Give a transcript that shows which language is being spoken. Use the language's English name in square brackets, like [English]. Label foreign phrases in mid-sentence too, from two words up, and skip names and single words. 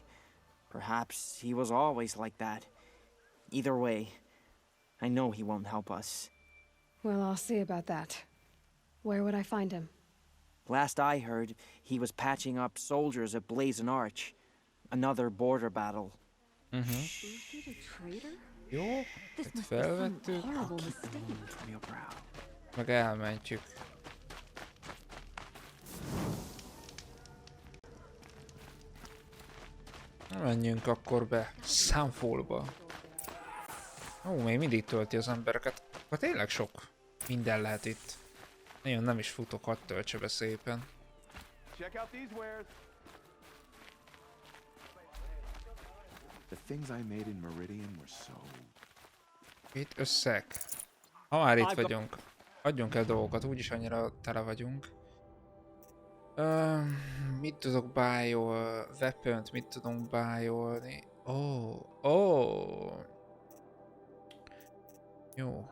[English] Perhaps he was always like that. Either way, I know he won't help us. Well, I'll see about that. Where would I find him? Last I heard, he was patching up soldiers at Blazon Arch. Another border battle. Is he a traitor? [Hungarian] Jó, ezt felvettük, [English] Horrible mistake. From your brow. [Hungarian] meg elmentjük. Menjünk akkor be Sunfallba. Ó, még mindig tölti az embereket. Hát tényleg sok minden lehet itt. Nagyon nem is futok, hadd töltse be szépen. [English] Check out these wares. The things I made in Meridian were so... [Hungarian] Itt összeg. Ha már itt vagyunk, adjunk el dolgokat, úgyis annyira tele vagyunk. Mit tudok bájol? Weapont mit tudunk bájolni? Jó.